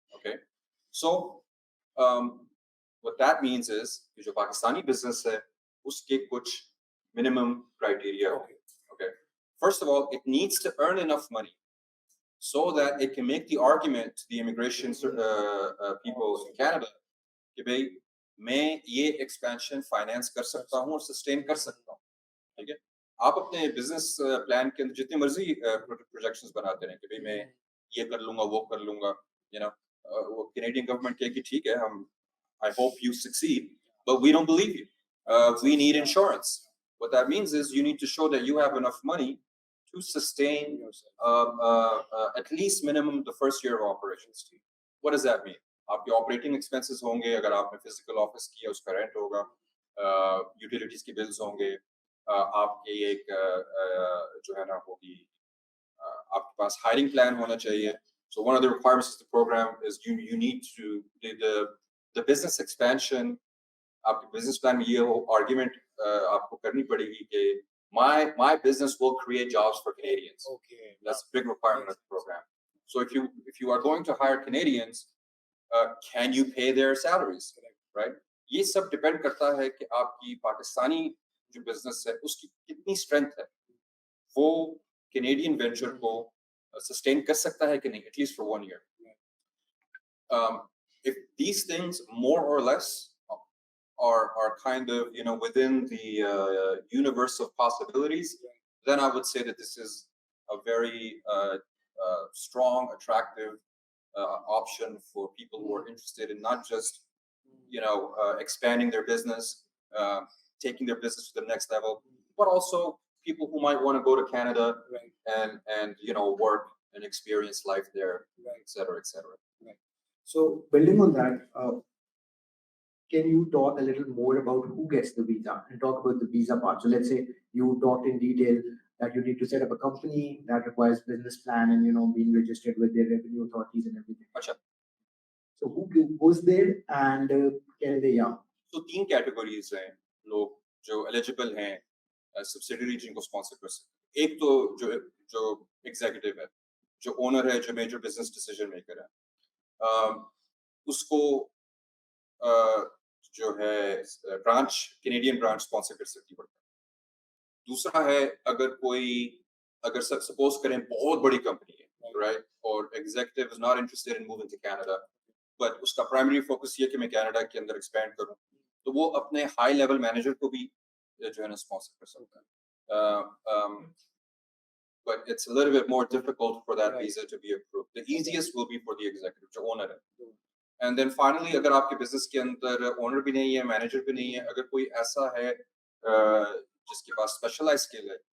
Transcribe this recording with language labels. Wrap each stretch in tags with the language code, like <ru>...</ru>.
<en>Okay, so what that means is</en> <hi>कि जो Pakistani business है, उसके कुछ</hi> <en>minimum criteria. Okay, first of all, it needs to earn enough money so that it can make the argument to the immigration people in Canada</en> <hi>कि भाई मैं ये expansion finance कर सकता हूँ</hi> <en>और sustain कर सकता हूँ.</en> <hi>ठीक है, आप अपने business plan के अंदर जितनी मर्जी projections बनाते रहें कि भाई मैं ये कर लूँगा वो कर लूँगा,</hi> <en>you know,</en> <hi>वो Canadian government कहे कि ठीक है, हम</hi> <en>I hope you succeed, but we don't believe you. We need insurance. What that means is you need to show that you have enough money to sustain at least minimum the first year of operations. What does that mean?</en> <hi>आपके operating expenses होंगे, अगर आपने physical office किया उसका rent होगा, utilities के bills होंगे, आपके एक जो है ना होगी, आपके पास hiring plan होना चाहिए.</hi> <en>So one of the requirements of the program is you need to the business expansion.</en> <hi>आपके business plan में ये argument आपको करनी पड़ेगी कि</hi> <en>my business will create jobs for Canadians. Okay, that's a big requirement of the program. So if you are going to hire Canadians, can you pay their salaries? Right?</en> <hi>ये सब depend करता है कि आपकी पाकिस्तानी जो business है उसकी कितनी strength है, वो Canadian venture को sustain कर सकता है कि नहीं,</hi> <en>at least for 1 year. If these things more or less are kind of, you know, within the universe of possibilities, then I would say that this is a very strong, attractive option for people who are interested in not just, you know, expanding their business, taking their business to the next level, but also people who might want to go to Canada and you know, work and experience life there, et cetera, et cetera. Right. So building on that, can you talk a little more about who gets the visa and talk about the visa part? So let's say you talked in detail that you need to set up a company that requires business plan and, you know, being registered with their revenue authorities and everything.</en> <hi>Achha.</hi> <en>So who goes there and can they? Yeah.</en> <hi>So 3 categories हैं लोग जो eligible हैं subsidiary जिनको sponsor कर सकते हैं. एक तो जो executive है, जो owner है, जो major business decision maker है, उसको जो है branch Canadian branch sponsor कर सकती है. दूसरा है अगर suppose करें बहुत बड़ी company है, right, और</hi> <en>executive is not interested in moving to Canada,</en> <hi>but उसका primary focus ये कि मैं Canada के अंदर expand करूं, तो वो अपने high level manager को भी जो है ना sponsor कर सकता है.</hi> <en>But it's a little bit more difficult for that visa to be approved. The easiest will be for the executive,</en> <hi>जो owner है.</hi> <en>And then finally,</en> <hi>अगर आपके business के अंदर owner भी नहीं है, manager भी नहीं है, अगर कोई ऐसा है जिसके पास specialized skill है.</hi>